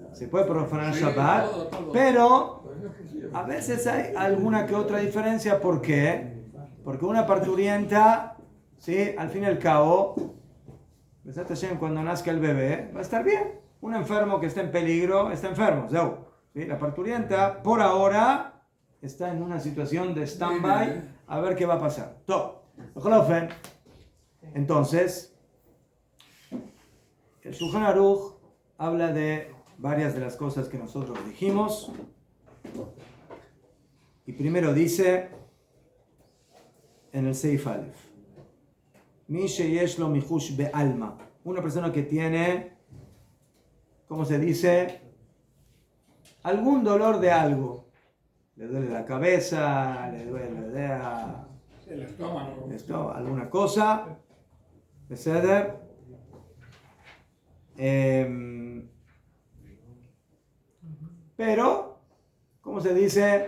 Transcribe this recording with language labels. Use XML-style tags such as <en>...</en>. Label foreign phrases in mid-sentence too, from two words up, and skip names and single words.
<es>Se puede profanar Shabbat, pero A veces hay alguna que otra diferencia. ¿Por qué? Porque una parturienta, ¿sí? Al fin y al cabo, cuando nazca el bebé, va a estar bien. Un enfermo que está en peligro, está enfermo. ¿Sí? La parturienta, por ahora, está en una situación de stand-by, a ver qué va a pasar. Entonces, el Shulchan Aruch habla de varias de las cosas que nosotros dijimos. Y primero dice en el</es> <he>סעיף א, מי שיש לו מיחוש בעלמא,</he> <es>una persona que tiene, ¿cómo se dice? Algún dolor de algo. Le duele la cabeza, le duele El estómago. Alguna cosa. ¿Beseder? Pero, ¿cómo se dice?</es>